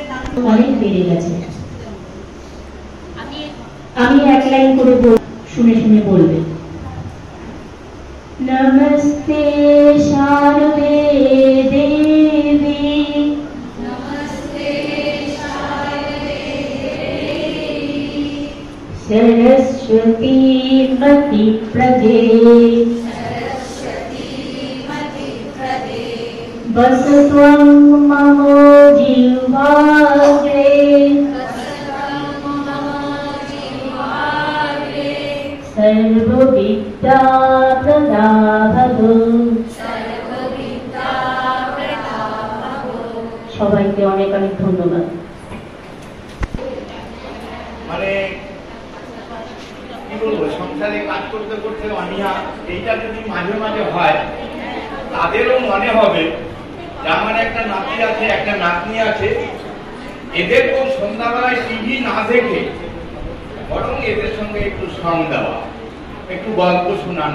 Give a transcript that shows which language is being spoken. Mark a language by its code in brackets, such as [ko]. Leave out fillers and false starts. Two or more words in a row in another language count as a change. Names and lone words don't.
[bn] অনেক বেড়ে গেছে। আমি এক লাইন করে শুনে শুনে বলবে। [sa] নমস্তে শারদে দেবী, নমস্তে শারদে দেবী, सरस्वती मति प्रदे, सरस्वती मति प्रदे, बसत्वं मम जिह्वाग्रे, बसत्वं मम जिह्वाग्रे, सर्वविद्या प्रदा भव, सर्वविद्या प्रदा भव। [bn] সবাইকে অনেক অনেক ধন্যবাদ। মানে কি বলবো, সংসারে কাজ করতে করতে অনীহা এইটা যদি মাঝে মাঝে হয়, তাদেরও মনে হবে যে আমার একটা নাতি আছে, একটা নাতনি আছে, এদেরকেও সন্ধ্যাবেলায় টিভি না দেখে বরং এদের সঙ্গে একটু সং দেওয়া, একটু গল্প শোনানো।